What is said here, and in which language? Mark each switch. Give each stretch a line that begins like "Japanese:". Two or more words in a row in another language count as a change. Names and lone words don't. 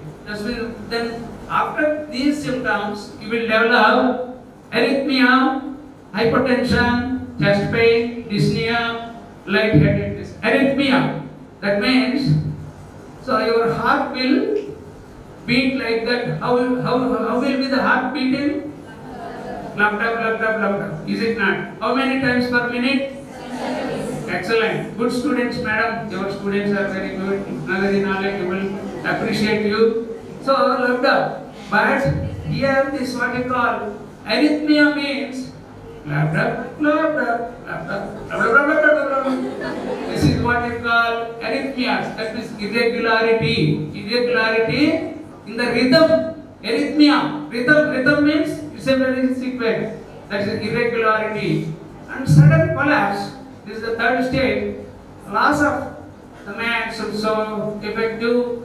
English: That means then after these symptoms, you will develop arrhythmia, hypertension, chest pain, dyspnea, lightheadedness. Arrhythmia, that means, so your heart will beat like that. How will be the heart beating? Lap tap, lap tap, lap tap. Is it not? How many times per minute? Excellent. Good students, madam. Your students are very good, very knowledgeable. Appreciate you. So, lap tap. But here this what you call arrhythmia means lap tap, lap tap, lap tap, lap tap, lap tap, lap tap. This is what you call arrhythmias. That means irregularity. Irregularity in the rhythm. Arrhythmia. Rhythm means it's a very sequence. That is irregularity. And sudden collapse. This is the third stage. Loss of the man is so effective.